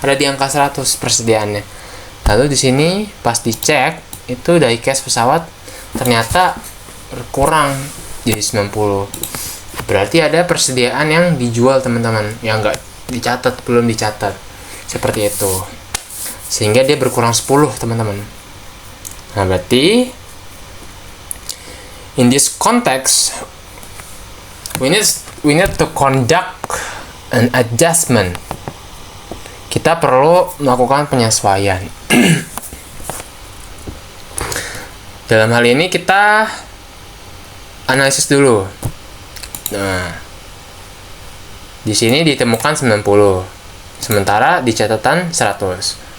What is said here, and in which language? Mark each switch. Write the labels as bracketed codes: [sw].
[id] Ada di angka 100 persediaannya. Lalu di sini pas dicek itu diecast pesawat ternyata berkurang jadi 90. Berarti ada persediaan yang dijual teman-teman, yang enggak dicatat, belum dicatat. Seperti itu. Sehingga dia berkurang 10 teman-teman. Nah, berarti [en] in this context we need to conduct an adjustment. [id] Kita perlu melakukan penyesuaian. Dalam hal ini kita analisis dulu. Nah, di sini ditemukan 90, sementara di catatan 100.